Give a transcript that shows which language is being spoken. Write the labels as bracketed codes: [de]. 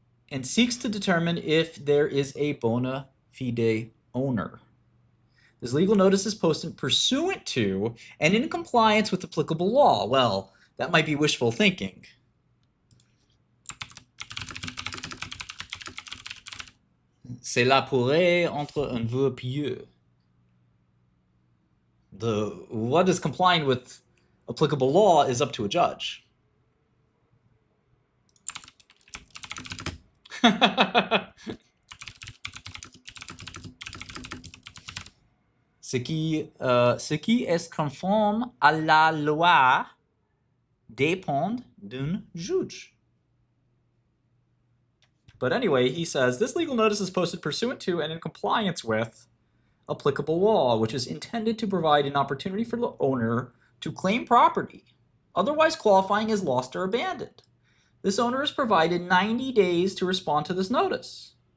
[en] And seeks to determine if there is a bona fide owner. This legal notice is posted pursuant to and in compliance with applicable law. Well, that might be wishful thinking. [fr] Cela pourrait entre un vœu pieux. [en] What is complying with applicable law is up to a judge. [fr] Ce qui est conforme à la loi dépend d'un juge. [en] But anyway, he says, this legal notice is posted pursuant to and in compliance with applicable law, which is intended to provide an opportunity for the owner to claim property, otherwise qualifying as lost or abandoned. This owner is provided 90 days to respond to this notice.